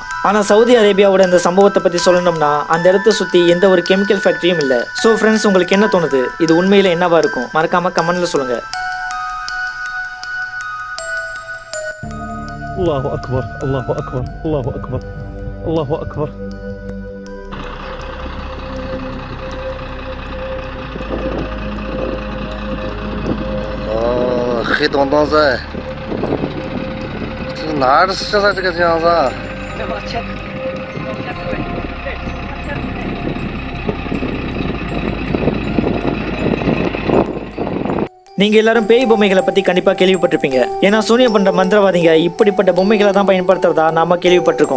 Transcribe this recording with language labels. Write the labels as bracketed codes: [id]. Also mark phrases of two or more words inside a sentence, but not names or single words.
[ta] ஆனா சவுதி அரேபியாவோட இந்த சம்பவத்தை பத்தி சொல்லணும்னா அந்த இடத்தை சுத்தி எந்த ஒரு கெமிக்கல் ஃபேக்டரியும் இல்ல. [en] so friends, [ta] உங்களுக்கு என்ன தோணுது? இது உண்மையில என்னவா இருக்கும்? மறக்காம கமெண்ட்ல சொல்லுங்க. [ar] الله أكبر، الله أكبر، الله أكبر، الله أكبر. 黑东东在，这哪儿现在这个样子？ [ta] நீங்க எல்லாரும் பேய் பொம்மைகளை பத்தி கண்டிப்பா கேள்விப்பட்டிருப்பீங்க. ஏன்னா சூனியம் பண்ற மந்திரவாதிங்க இப்படிப்பட்ட பொம்மைகளை தான் பயன்படுத்துறதா நாம கேள்விப்பட்டிருக்கோம்.